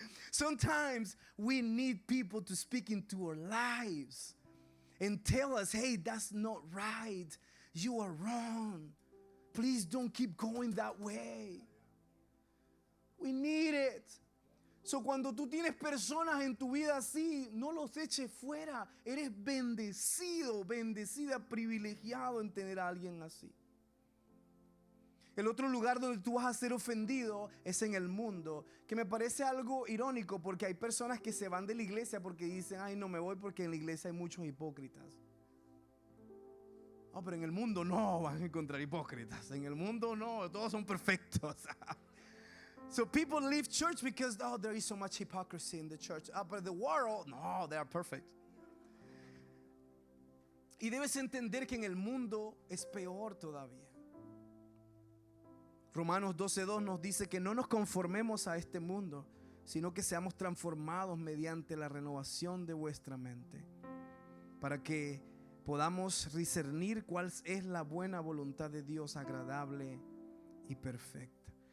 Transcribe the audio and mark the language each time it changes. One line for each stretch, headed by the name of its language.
English: Sometimes we need people to speak into our lives and tell us, hey, that's not right. You are wrong. Please don't keep going that way. We need it.
Spanish: So cuando tú tienes personas en tu vida así, no los eches fuera. Eres bendecido, bendecida, privilegiado en tener a alguien así. El otro lugar donde tú vas a ser ofendido es en el mundo, que me parece algo irónico porque hay personas que se van de la iglesia porque dicen, ay, no me voy porque en la iglesia hay muchos hipócritas. Oh, pero en el mundo no van a encontrar hipócritas. En el mundo no, todos son perfectos.
English: So people leave church because, oh, there is so much hypocrisy in the church. But the world, no, they are perfect.
Spanish: Y debes entender que en el mundo es peor todavía. Romanos 12:2 nos dice que no nos conformemos a este mundo, sino que seamos transformados mediante la renovación de vuestra mente, para que podamos discernir cuál es la buena voluntad de Dios, agradable y perfecta.